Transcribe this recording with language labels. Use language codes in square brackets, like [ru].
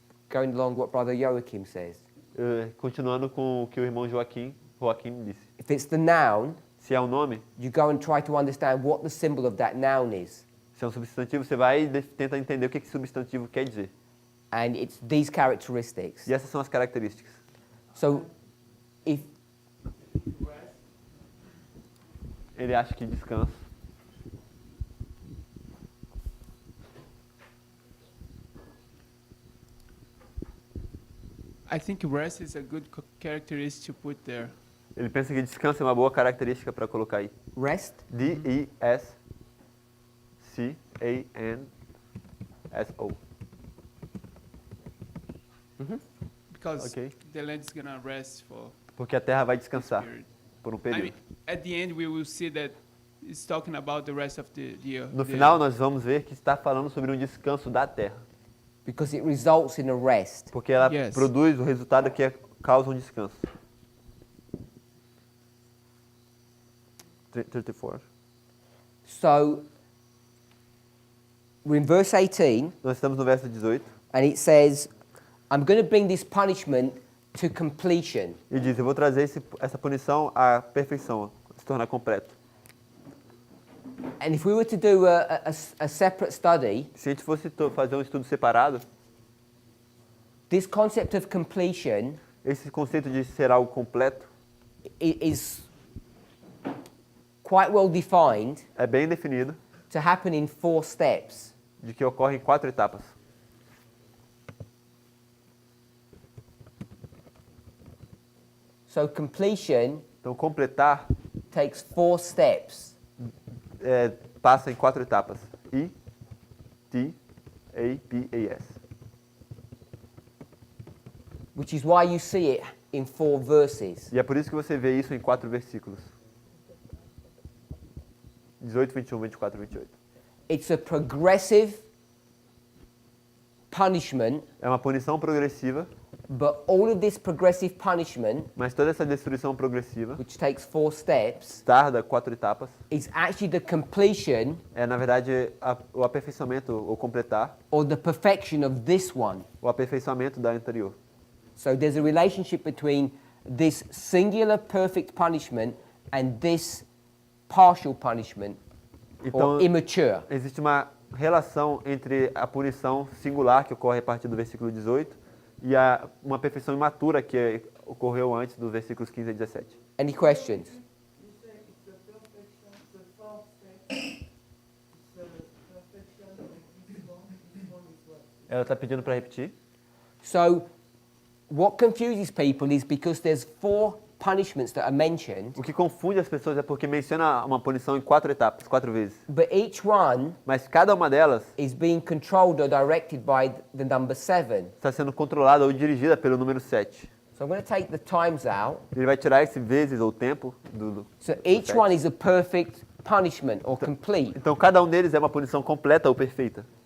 [en] Going along what Brother Joachim says. [pt] Continuando com o que o irmão Joaquim disse. [en] If it's the noun, [pt] Se é um nome, [en] you go and try to understand what the symbol of that noun is. [pt] se é um substantivo, você vai e tenta entender o que esse substantivo quer dizer. [en] And it's these characteristics. [pt] E essas são as características. [en] So if [pt] Ele acha que descanso. [en] I think rest is a good characteristic to put there. [pt] Ele pensa que descanso é uma boa característica para colocar aí. [en] rest, [pt] D-E-S-C-A-N-S-O. [en] Because Okay. the land is gonna rest for [pt] Porque a terra vai [en] this [pt] descansar [en] period. [pt] por um [en] I [pt] período. [en] mean, at the end we will see that it's talking about the rest of the year. [pt] No final, nós vamos ver que está falando sobre um descanso da terra. [en] because it results in a rest. [pt] Porque ela [en] Yes. [pt] produz o resultado que causa um descanso. [en] 34. So we're in verse 18, [pt] Nós estamos no verso 18. [en] and it says, I'm going to bring this punishment to completion. [pt] E diz, eu vou trazer essa punição à perfeição, se tornar completo. [en] And if we were to do a separate study, [pt] Se a gente fosse fazer um estudo separado, [en] this concept of completion [pt] esse conceito de ser algo completo [en] is quite well defined [pt] é bem definido [en] to happen in 4 steps. [pt] de que ocorre em 4 etapas. [en] So completion [pt] Então, completar [en] takes 4 steps. [pt] passa em 4 etapas. I, T, A, P, A, S. [en] Which is why you see it in 4 verses. [pt] E é por isso que você vê isso em 4 versículos. [en] 18, 21, 24, 28. It's a progressive punishment, [pt] É uma punição progressiva, [en] but all of this progressive punishment, [pt] mas toda essa destruição progressiva [en] which takes 4 steps, [pt] tarda 4 etapas. [en] is actually the completion [pt] É, na verdade, o aperfeiçoamento, ou completar, [en] or the perfection of this one. [pt] o aperfeiçoamento da anterior. [en] So there's a relationship between this singular perfect punishment and this partial punishment [pt] Então, [en] or immature. [pt] existe uma relação entre a punição singular, que ocorre a partir do versículo 18, e uma perfeição imatura, que ocorreu antes dos versículos 15 a 17. [en] Any questions? [pt] Ela está pedindo para repetir. [en] So what confuses people is because there's 4 punishments that are mentioned, [pt] O que confunde as pessoas é porque menciona uma punição em 4 etapas, 4 vezes. [en] but each one [pt] Mas cada uma delas [en] is being controlled or directed by the number 7. [pt] está sendo controlada ou dirigida pelo número 7. [en] So I'm going to take the times out. [pt] Ele vai tirar esse vezes ou tempo do [en] So each 7. one is a perfect punishment or complete, [pt] Então cada um deles é uma punição completa ou perfeita.